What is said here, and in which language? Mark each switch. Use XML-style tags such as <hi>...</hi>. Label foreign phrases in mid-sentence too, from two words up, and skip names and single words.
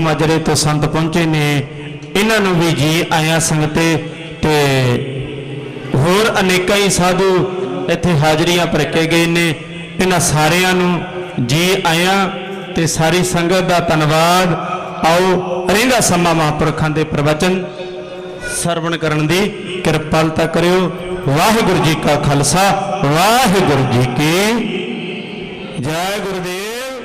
<pa>ਮਾਜਰੇ ਤੋ ਸੰਤ ਪਹੁੰਚੇ ਨੇ ਇਨ੍ਹਾਂ ਨੂੰ ਭੀ ਜੀ ਆਇਆ ਸੰਗਤੇ ਤੇ ਹੋਰ ਅਨੇਕਾਂ ਹੀ ਸਾਧੂ ਇੱਥੇ ਹਾਜ਼ਰੀਆਂ ਭਰ ਕੇ ਗਏ ਨੇ ਇਨ੍ਹਾਂ ਸਾਰਿਆਂ ਨੂੰ ਜੀ ਆਇਆ ਤੇ ਸਾਰੀ ਸੰਗਤ ਕਾ ਧੰਨਵਾਦ ਆਓ ਰਹਿੰਦਾ ਸਮਾਂ ਮਹਾਪੁਰਖਾਂ ਦੇ ਪ੍ਰਵਚਨ ਸਰਵਣ ਕਰਨ ਦੀ ਕਿਰਪਾਲਤਾ ਕਰਿਓ ਵਾਹਿਗੁਰੂ ਜੀ ਕਾ ਖ਼ਾਲਸਾ ਵਾਹਿਗੁਰੂ ਜੀ ਕੀ ਜੈ ਗੁਰੂਦੇਵ।</pa>